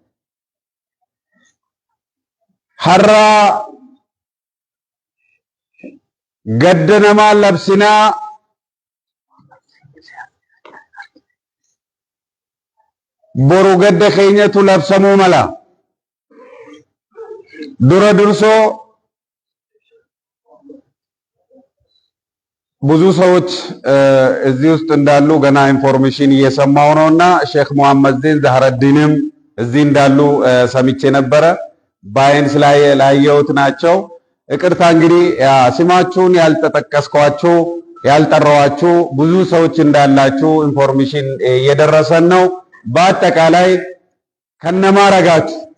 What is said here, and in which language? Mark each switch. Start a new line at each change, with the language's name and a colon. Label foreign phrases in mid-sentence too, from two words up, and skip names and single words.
Oromo: Har'a gadda namaa labsinaa boru gadda keenyatu labsamuu mala. Dura dursoo
Amharic: ብዙ ሰዎች እዚህ ውስጥ እንዳሉ ገና ኢንፎርሜሽን እየሰማው ነውና ሼክ መሐመድ ዜን ዛህረዲንም እዚህ እንዳሉ ሰምቼ ነበረ። ባይን ስላየሁት ናቸው። ይቅርታ እንግዲህ ስማችሁን ያልተጠቀስኳችሁ ያልጠራዋችሁ ብዙ ሰዎች እንዳላችሁ ኢንፎርሜሽን እየደረሰን ነው። በአጠቃላይ ከነማረጋችሁ